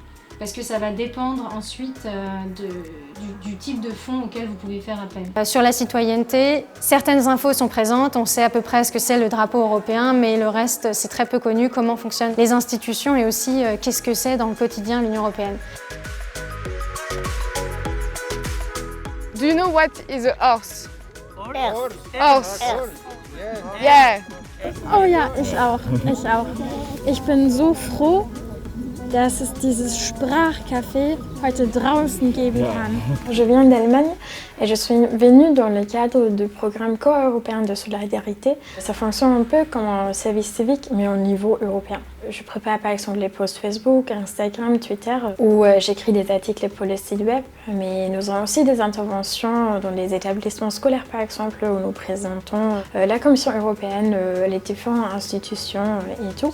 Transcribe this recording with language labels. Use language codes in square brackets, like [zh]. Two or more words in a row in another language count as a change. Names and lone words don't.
[fr] Parce que ça va dépendre ensuite du type de fonds auquel vous pouvez faire appel. Sur la citoyenneté, certaines infos sont présentes, on sait à peu près ce que c'est le drapeau européen, mais le reste c'est très peu connu, comment fonctionnent les institutions et aussi qu'est-ce que c'est dans le quotidien l'Union européenne. [en] Do you know what is a horse? Horse. Horse. Yeah. [de] Oh ja, ich auch. Ich bin so froh, dass es dieses Sprachcafé heute draußen geben kann. [fr] Je viens d'Allemagne et je suis venue dans le cadre du programme co-européen de solidarité. Ça fonctionne un peu comme un service civique, mais au niveau européen. Je prépare par exemple les posts Facebook, Instagram, Twitter, où j'écris des articles pour le site web. Mais nous avons aussi des interventions dans les établissements scolaires par exemple, où nous présentons la Commission européenne, les différentes institutions et tout.